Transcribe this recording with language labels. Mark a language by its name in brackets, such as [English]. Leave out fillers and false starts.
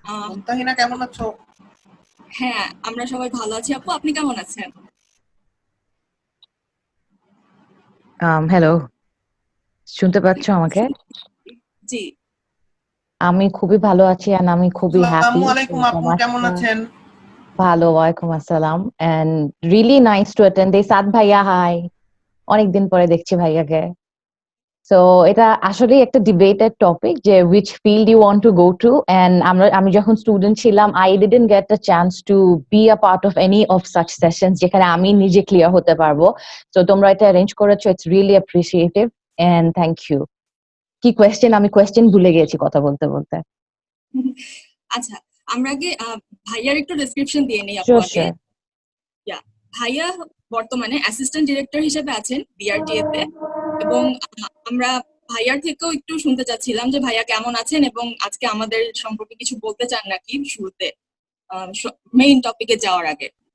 [Bangla] মুমতাহিনা কেমন আছো? হ্যাঁ, আমরা সবাই ভালো আছি। আপু, আপনি কেমন আছেন? হ্যালো, শুনতে পাচ্ছ আমাকে? জি, আমি খুবই ভালো আছি and আমি খুবই হ্যাপি। আসসালামু আলাইকুম আপু, কেমন আছেন? ভালো, [English] ওয়ালাইকুম আসসালাম and really nice to attend this. [Bangla] সাদ ভাইয়া, হাই, অনেকদিন পরে দেখছি ভাইয়াকে। সো এটা আসলে একটা ডিবেটেড টপিক যে [English] which field you want to go to, and [Bangla] আমি যখন স্টুডেন্ট ছিলাম [English] I didn't get the chance to be a part of any of such sessions [Bangla] যেখানে আমি নিজে ক্লিয়ার হতে পারবো। তো তোমরা এটা অ্যারেঞ্জ করেছো, [English] it's really appreciative and thank you. [Bangla] কি কোয়েশ্চেন? আমি কোয়েশ্চেন ভুলে গেছি কথা বলতে বলতে। আচ্ছা, আমরা আগে ভাইয়ার একটু ডেসক্রিপশন দিয়ে নেই আপু আগে। ভাইয়া বর্তমানে অ্যাসিস্ট্যান্ট ডিরেক্টর হিসেবে আছেন বিআরটিএ তে, এবং আমরা ভাইয়ার থেকেও একটু শুনতে চাচ্ছিলাম যে ভাইয়া কেমন আছেন এবং আজকে আমাদের সম্পর্কে কিছু বলতে চান নাকি শুরুতে, মেইন টপিকে যাওয়ার আগে।